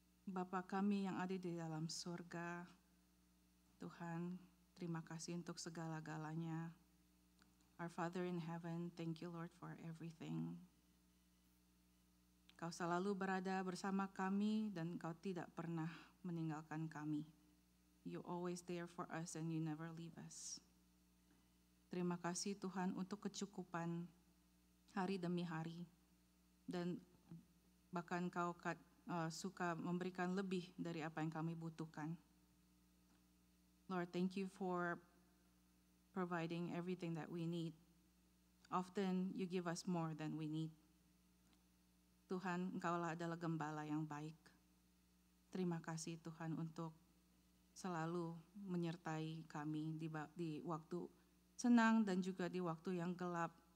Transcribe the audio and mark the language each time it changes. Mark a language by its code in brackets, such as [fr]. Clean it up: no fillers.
[id] Bapa kami yang ada di dalam surga, Tuhan, terima kasih untuk segala-galanya. [en] Our Father in heaven, thank you Lord for everything. [id] Kau selalu berada bersama kami dan Kau tidak pernah meninggalkan kami. [en] You always there for us and you never leave us. [id] Terima kasih Tuhan untuk kecukupan hari demi hari. Dan bahkan Kau suka memberikan lebih dari apa yang kami butuhkan. [en] Lord, thank you for providing everything that we need. Often you give us more than we need. [id] Tuhan, Engkaulah adalah gembala yang baik. Terima kasih Tuhan untuk selalu menyertai kami di waktu senang dan juga di waktu yang gelap.